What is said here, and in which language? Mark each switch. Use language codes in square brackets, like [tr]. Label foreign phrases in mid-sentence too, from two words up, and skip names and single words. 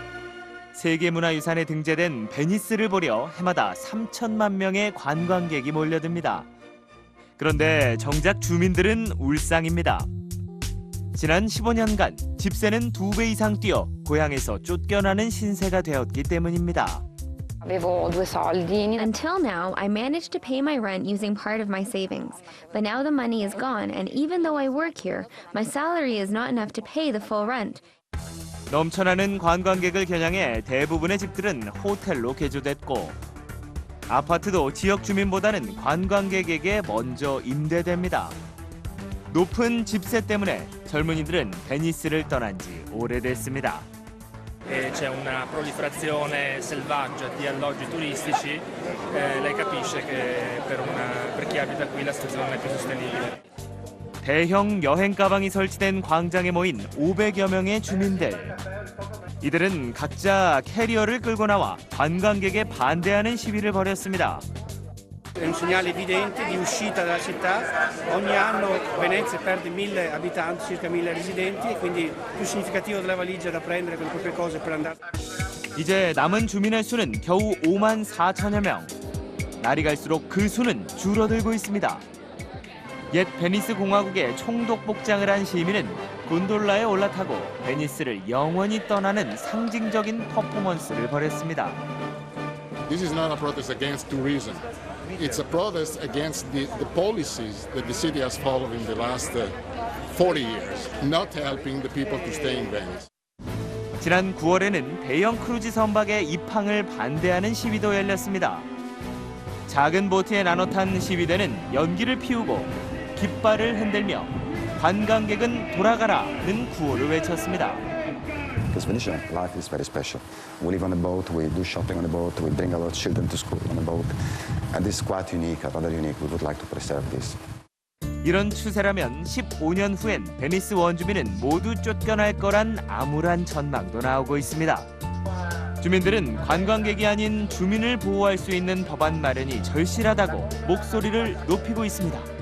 [ko] 세계문화유산에 등재된 베니스를 보려 해마다 3천만 명의 관광객이 몰려듭니다. 그런데 정작 주민들은 울상입니다. 지난 15년간 집세는 2배 이상 뛰어 고향에서 쫓겨나는 신세가 되었기 때문입니다. [it] Avevo 2 soldi. [en] Until now, I managed to pay my rent using part of my savings. But now the money is gone, and even though I work here, my salary is not enough to pay the full rent. [ko] 넘쳐나는 관광객을 겨냥해 대부분의 집들은 호텔로 개조됐고 아파트도 지역 주민보다는 관광객에게 먼저 임대됩니다. 높은 집세 때문에 젊은이들은 베니스를 떠난 지 오래됐습니다. [it] C'è una proliferazione selvaggia di alloggi turistici, lei capisce che per chi abita qui la situazione non è più sostenibile. [ko] 대형 여행 가방이 설치된 광장에 모인 500여 명의 주민들. 이들은 각자 캐리어를 끌고 나와 관광객에 반대하는 시위를 벌였습니다. [it] È un segnale evidente di uscita dalla città. Ogni anno Venezia perde 1.000 abitanti, circa 1.000 residenti, e quindi più significativo della valigia da prendere con le proprie cose per andare. [ko] 이제 남은 주민의 수는 겨우 5만 4천여 명. 날이 갈수록 그 수는 줄어들고 있습니다. 옛 베니스 공화국의 총독 복장을 한 시민은 곤돌라에 올라타고 베니스를 영원히 떠나는 상징적인 퍼포먼스를 벌였습니다. [en] This is not a protest against tourism. It's a protest against the policies that the city has followed in the last 40 years, not helping the people to stay in Venice. [ko] 지난 9월에는 대형 크루즈 선박의 입항을 반대하는 시위도 열렸습니다. 작은 보트에 나눠 탄 시위대는 연기를 피우고 깃발을 흔들며 관광객은 돌아가라는 구호를 외쳤습니다. [en] Because Venetian life is very special. We live on a boat, we do shopping on a boat, we bring our children to school on a boat. And this is quite unique, rather unique. We would like to preserve this. [ko] 이런 추세라면 15년 후엔 베니스 원주민은 모두 쫓겨날 거란 암울한 전망도 나오고 있습니다. 주민들은 관광객이 아닌 주민을 보호할 수 있는 법안 마련이 절실하다고 목소리를 높이고 있습니다.